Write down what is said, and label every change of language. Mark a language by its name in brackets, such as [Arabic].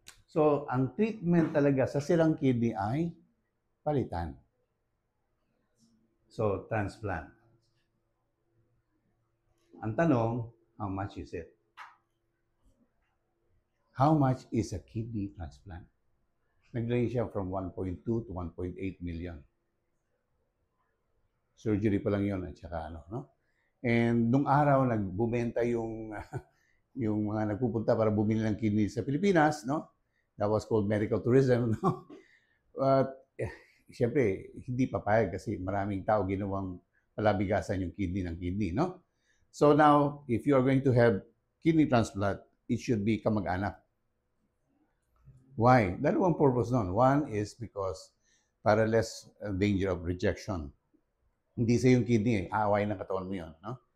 [Filipino] So, ang treatment talaga sa sirang kidney ay palitan. [English] So, transplant. [Filipino] Ang tanong, [English] how much is it? How much is a kidney transplant? [Filipino] Nag-range siya from 1.2 to 1.8 million. Surgery pa lang yun at saka ano, no? And nung araw, nagbumenta yung yung mga nagpupunta para bumili ng kidney sa Pilipinas, no? [English] That was called medical tourism, [Filipino] no? But, siyempre, hindi papayag kasi maraming tao ginawang palabigasan yung kidney ng kidney, no? [English] So now, if you are going to have kidney transplant, it should be kamag-anak. Why? [Filipino] Dalawang purpose nun. [English] One is because para less danger of rejection. [Filipino] Hindi sa yung kidney, aaway ng katawan mo yun, no?